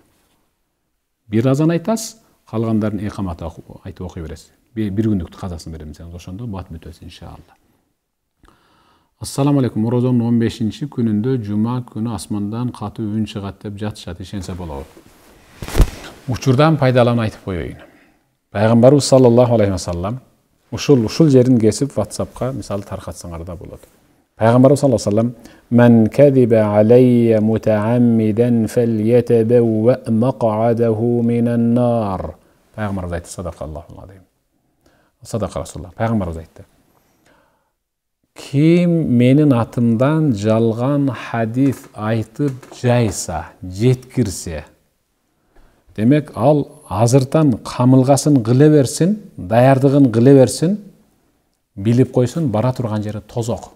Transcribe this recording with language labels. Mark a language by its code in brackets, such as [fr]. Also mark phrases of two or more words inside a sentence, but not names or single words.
[ky] Бир азан айтасыз, калгандарын икамат айтып окуй бересиз. 1 күндүк казасын берем десеңиз, ошондо бат бүтөсү иншалла. [ar] السلام عليكم. [ky] Орозонун 15-чи күнүндө жума күнү асмандан катуу үн чыгат деп жатышат, ишенсе болобу? Учурдан пайдаланып айтып коеюн. Пайгамбарыбыз [ar] صلى الله عليه وسلم [ky] ушул жерин кесип WhatsApp'ка мисалы таркатсаңар да болот. [ar] Пайгамбарыбыз صلى الله عليه وسلم من كذب علي متعمدا فليتبوأ مقعده من النار." [ky] Пайгамбарыбыз айтты, [ar] صدق الله عليه. صدق رسول الله. [ky] Пайгамбарыбыз айтты. Ким менин атымдан жалган хадис айтып жайса, жеткирсе, демек ал азыртан камылгасын кыла берсин, даярдыгын кыла берсин, билип койсун, бара турган жери тозок.